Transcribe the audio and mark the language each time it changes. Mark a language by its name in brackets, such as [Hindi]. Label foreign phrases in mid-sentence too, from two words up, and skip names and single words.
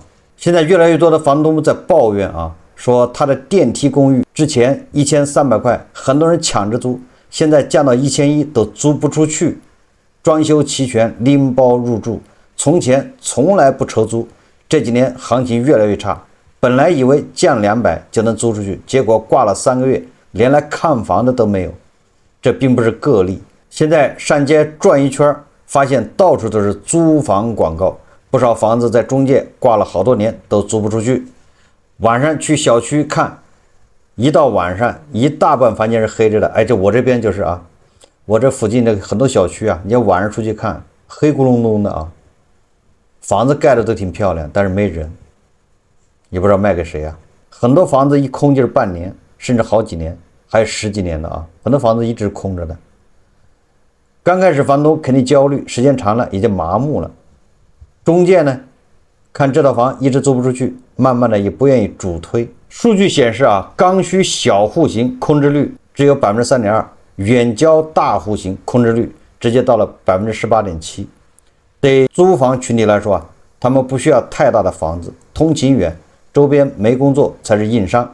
[Chinese] 現在越来越多的房東在抱怨啊，說他的電梯公寓之前1300塊，很多人搶着租，現在降到1100都租不出去，裝修齊全，拎包入住，從前從來不愁租。這幾年行情越來越差，本來以為降200就能租出去，結果掛了3個月，連來看房的都沒有。這並不是個例，現在上街轉一圈，發現到處都是租房廣告，不少房子在中介掛了好多年都租不出去。晚上去小區看，一到晚上一大半房間是黑着的。哎，我這邊就是啊，我這附近的很多小區啊，你要晚上出去看，黑咕隆咚的啊。房子蓋的都挺漂亮，但是沒人，也不知道賣給誰啊。很多房子一空就是半年，甚至好幾年，還有10幾年的啊。很多房子一直空着的。剛開始房東肯定焦慮，時間長了也就麻木了。中介呢，看這套房一直租不出去，慢慢的也不願意主推。數據顯示啊，剛需小戶型空置率只有3.2%，遠郊大戶型空置率直接到了18.7%。對租房群體來說啊，他們不需要太大的房子，通勤遠，周邊沒工作才是硬傷。